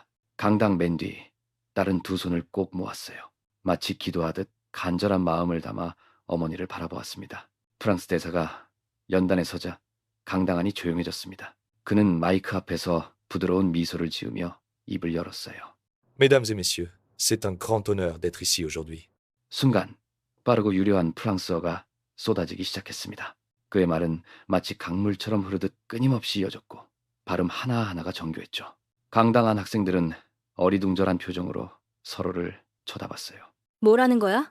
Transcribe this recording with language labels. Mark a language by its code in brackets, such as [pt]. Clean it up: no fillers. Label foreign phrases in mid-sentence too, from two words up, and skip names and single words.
[ko] 강당 맨 뒤, 다른 두 손을 꼭 모았어요. 마치 기도하듯 간절한 마음을 담아 어머니를 바라보았습니다. 프랑스 대사가 연단에 서자 강당 안이 조용해졌습니다. 그는 마이크 앞에서 부드러운 미소를 지으며 입을 열었어요. [fr] Mesdames et messieurs, c'est un grand honneur d'être ici aujourd'hui. [ko] 순간 빠르고 유려한 프랑스어가 쏟아지기 시작했습니다. 그의 말은 마치 강물처럼 흐르듯 끊임없이 이어졌고 발음 하나하나가 정교했죠. 강당 안 학생들은 어리둥절한 표정으로 서로를 쳐다봤어요. 뭐라는 거야?